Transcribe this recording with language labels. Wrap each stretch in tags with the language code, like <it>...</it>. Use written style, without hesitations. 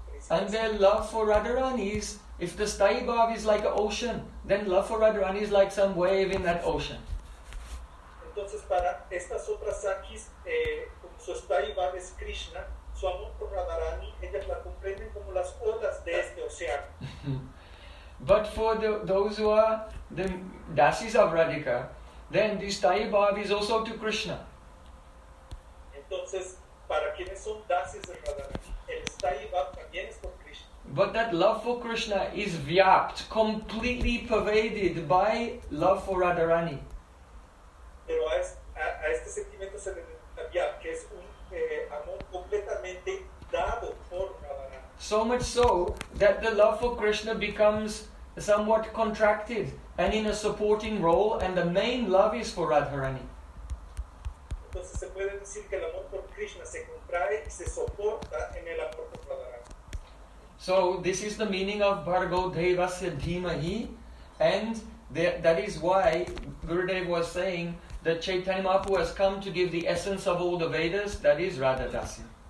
<en>And their love for Radharani is, if the Sthayi Bhav is like an ocean, then love for Radharani is like some wave in that ocean.</en> <es>Entonces, para estas otras sakis, su Sthayi Bhav es Krishna, su amor por Radharani, ellas la comprenden como las olas de este océano.</es> <en>But for those who are the dasis of Radhika, then this Sthayi Bhav is also to Krishna.</en> <es>Entonces, para quienes son dasis de Radharani, el Sthayi Bhav también es por Krishna.</es> <en>But that love for Krishna is vyapt, completely pervaded by love for Radharani.</en> <es>Pero a este sentimiento se le denomina vyapt, que es un amor completamente dado por Radharani.</es> <en>So much so that the love for Krishna becomes somewhat contracted and in a supporting role, and the main love is for Radharani.</en> <es>Entonces se puede decir que el amor por Krishna se contrae y se soporta en el amor por Radharani.</es> <en>So this is the meaning of Bhargo Devasya Dhimahi, and that is why Gurudev was saying that Chaitanya Mahaprabhu has come to give the essence of all the Vedas, that is Radha Dasya.</en>